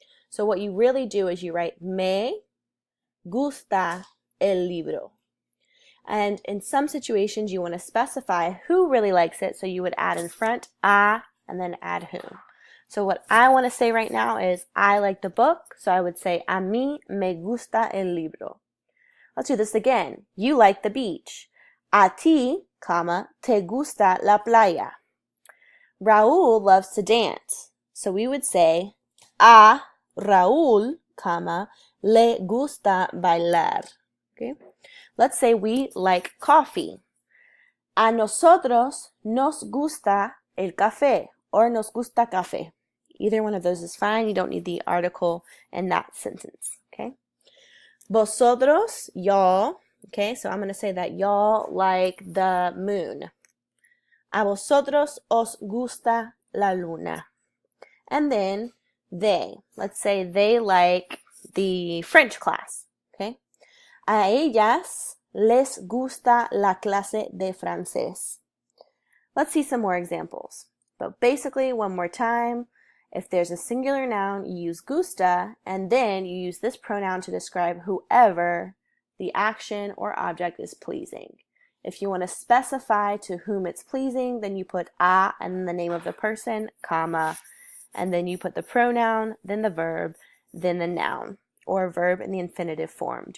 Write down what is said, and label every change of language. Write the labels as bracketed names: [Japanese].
[English] So what you really do is you write [Spanish] me gusta el libro. [English] And in some situations, you want to specify who really likes it, so you would add in front a and then add whom. So what I want to say right now is I like the book, so I would say [Spanish] a mí me gusta el libro. [English] Let's do this again. You like the beach. [Spanish] A ti, comma, te gusta la playa. [English] Raúl loves to dance, so we would say [Spanish] a Raúl, [English] comma, [Spanish] le gusta bailar. [English] Okay? Let's say we like coffee. [Spanish] A nosotros nos gusta el café or nos gusta café. [English] Either one of those is fine. You don't need the article in that sentence, okay? Vosotros, y'all, okay? So I'm going to say that y'all like the moon. [Spanish] A vosotros os gusta la luna. [English] And then they. Let's say they like the French class, okay? [Spanish] A ellas les gusta la clase de francés. [English] Let's see some more examples. But basically, one more time, if there's a singular noun, you use gusta, and then you use this pronoun to describe whoever the action or object is pleasing. If you want to specify to whom it's pleasing, then you put a and then the name of the person, comma, and then you put the pronoun, then the verb, then the noun, or verb in the infinitive form.